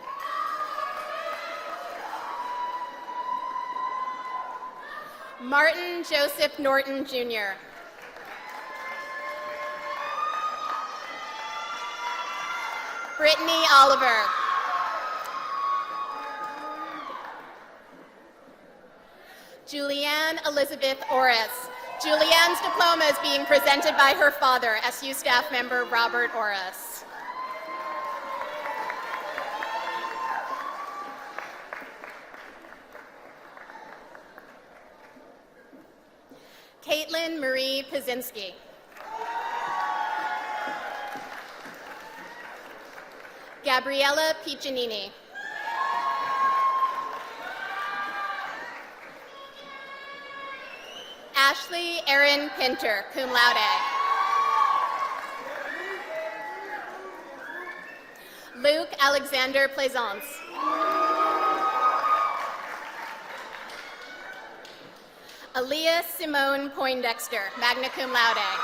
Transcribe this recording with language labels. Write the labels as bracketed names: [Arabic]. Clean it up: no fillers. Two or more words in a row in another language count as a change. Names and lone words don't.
[English] Martin Joseph Norton, Jr. Brittany Oliver. Julianne Elizabeth Orris. Julianne's diploma is being presented by her father, SU staff member Robert Orris. Caitlin Marie Pazinski. Gabriella Piccinini. Ashley Erin Pinter, [Latin] cum laude. [English] Luke Alexander Plaisance. Aaliyah Simone Poindexter, [Latin] magna cum laude.